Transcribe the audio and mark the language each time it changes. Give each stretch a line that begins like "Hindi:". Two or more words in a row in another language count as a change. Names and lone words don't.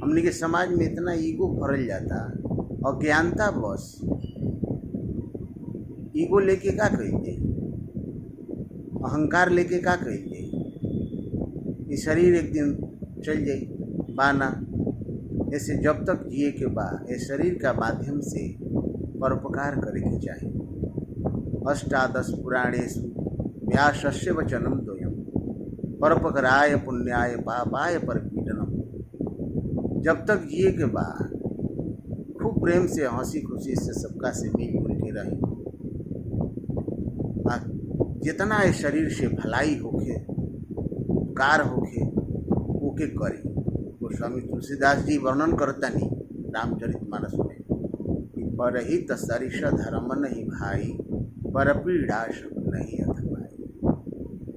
Bhojpuri: हमने के समाज में इतना ईगो भरल जाता, अज्ञानता बस ईगो लेके का कइल जाई, अहंकार लेके का कइल जाई। ये शरीर एक दिन चल जाई बाना। ऐसे जब तक जिए के बा ये शरीर का माध्यम से परोपकार करे के चाहिए।
Sanskrit: अष्टादश पुराणेषु व्यासस्य वचनम द्वयम् परोपकाराय पुण्याय पापाय परपीडनम।
Bhojpuri: जब तक जिए के बाद खूब प्रेम से हंसी खुशी से सबका से मिलजुल के रही। जितना इस शरीर से भलाई होके उपकार होके ओके करी। गोस्वामी तुलसीदास जी वर्णन करता नहीं रामचरितमानस में कि
Awadhi: परहित सरिष धर्म नहीं भाई पर पीड़ा सुख नहीं अथवाई।